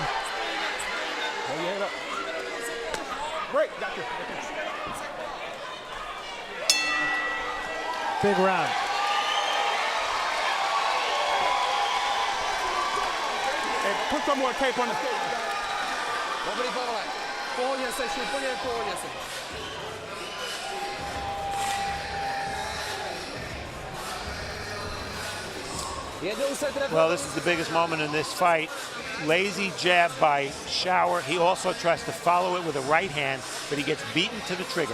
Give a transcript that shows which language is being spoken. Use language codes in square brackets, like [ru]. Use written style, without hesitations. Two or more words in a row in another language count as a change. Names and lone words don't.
[en] Hold your head up. Break. Gotcha. Big round. Hey, put some more tape on the stage. [cs] Dobrý, Pavle. V pohodě seš, úplně v pohodě seš. [en] Well, this is the biggest moment in this fight. Lazy jab by Shower. He also tries to follow it with a right hand, but he gets beaten to the trigger.